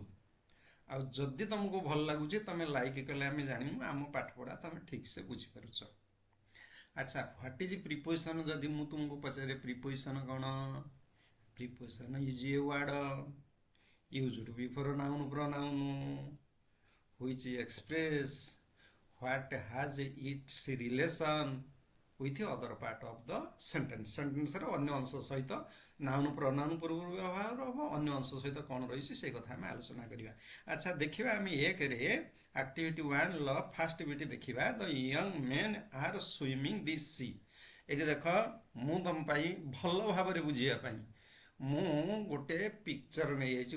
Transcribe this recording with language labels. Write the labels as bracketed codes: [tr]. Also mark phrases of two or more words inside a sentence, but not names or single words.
[or] ଆଉ ଯଦି ତମକୁ ଭଲ ଲାଗୁଛି, ତମେ ଲାଇକ୍ କଲେ ଆମେ ଜାଣିବୁ ଆମ ପାଠପଢ଼ା ତମେ ଠିକ୍ସେ ବୁଝିପାରୁଛ। ଆଚ୍ଛା, [en] what is preposition? [or] ଯଦି ମୁଁ ତୁମକୁ ପଚାରେ ପ୍ରିପୋଜିସନ କ'ଣ? [en] preposition is a word used before noun pronoun which express what has its relation with other part of the sentence. [or] ସେଣ୍ଟେନ୍ସର ଅନ୍ୟ ଅଂଶ ସହିତ [en] noun pronoun [or] ପୂର୍ବରୁ ବ୍ୟବହାର ହେବ, ଅନ୍ୟ ଅଂଶ ସହିତ କ'ଣ ରହିଛି ସେ କଥା ଆମେ ଆଲୋଚନା କରିବା। ଆଚ୍ଛା, ଦେଖିବା ଆମେ 1ରେ ଆକ୍ଟିଭିଟି 1ର [en] first bit [or] ଦେଖିବା, [en] the young men are swimming the sea. [or] ଏଠି ଦେଖ, ମୁଁ ତମ ପାଇଁ ଭଲ ଭାବରେ ବୁଝିବା ପାଇଁ ମୁଁ ଗୋଟେ ପିକ୍ଚର ନେଇଯାଇଛି।